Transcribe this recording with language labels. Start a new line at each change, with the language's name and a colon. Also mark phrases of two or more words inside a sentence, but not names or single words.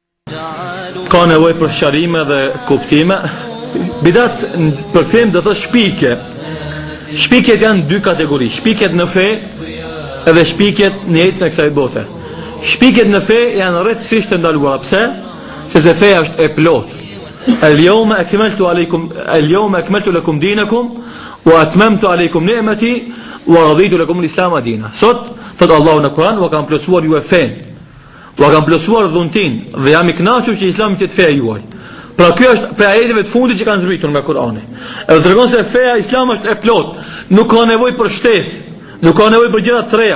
Albanian: Ka nevojë për sqarime dhe kuptime. Bidat përkthejmë do të thotë shpikje. Shpikjet janë dy kategori, shpikjet në fe edhe shpikjet në jetën e kësaj bote. Shpikjet në fe janë rrethësisht të ndaluara. Pse? Sepse feja është e plotë.
Arabic: اليوم أكملت لكم دينكم وأتممت عليكم نعمتي ورضيت لكم الإسلام دينا.
Albanian: Sot thot Allahu në Kur'an, "Wa kam plotësuar ju e fen. Wa kam plotësuar dhuntin dhe jam I kënaqur që Islami të feja juaj." Pra kjo është për ajeteve të fundit që kanë zbritur nga Kur'ani. Edhe tregon se feja Islam është e plotë, nuk ka nevojë për shtesë, nuk ka nevojë për gjëra të reja.